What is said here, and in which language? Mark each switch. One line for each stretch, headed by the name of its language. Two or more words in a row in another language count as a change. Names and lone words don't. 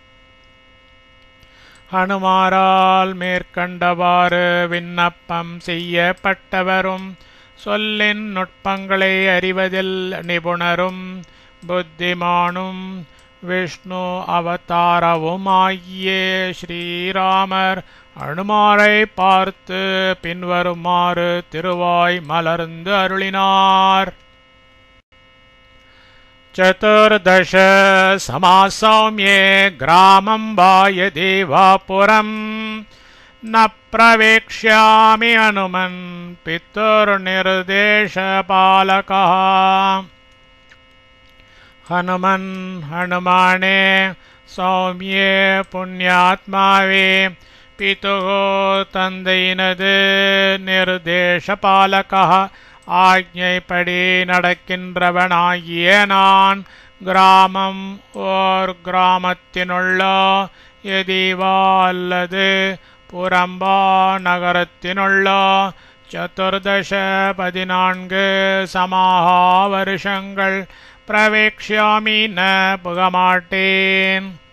Tamil: ஹனுமாரால் மேற்கண்டவாறு விண்ணப்பம் செய்யப்பட்டவரும் சொல்லின் நுட்பங்களை அறிவதில் நிபுணரும் புத்திமானும் விஷ்ணு அவதாரவும் ஆகிய ஸ்ரீராமர் ஹனுமாரை பார்த்து பின்வருமாறு திருவாய் மலர்ந்து அருளினார்.
Sanskrit: चतुर्दश समासौम्ये ग्रामं वा यदि वा पुरं न प्रवेक्ष्यामि हनुमन् पितुर्निर्देशपालकः. हनुमन् हनुमाने सौम्ये पुण्यात्मावे பிதுகோ தந்தையினது
Tamil: நிர்தேசபாலகா ஆக்ஞைப்படி நடக்கின்றவனாகிய நான் கிராமம் ஓர் கிராமத்தினுள்ளோ எதிவா அல்லது புறம்பா நகரத்தினுள்ளோ
Sanskrit: चतुर्दश 14 समाः
Tamil: வருஷங்கள்
Sanskrit: प्रवेक्ष्यामि न
Tamil: புகமாட்டேன்.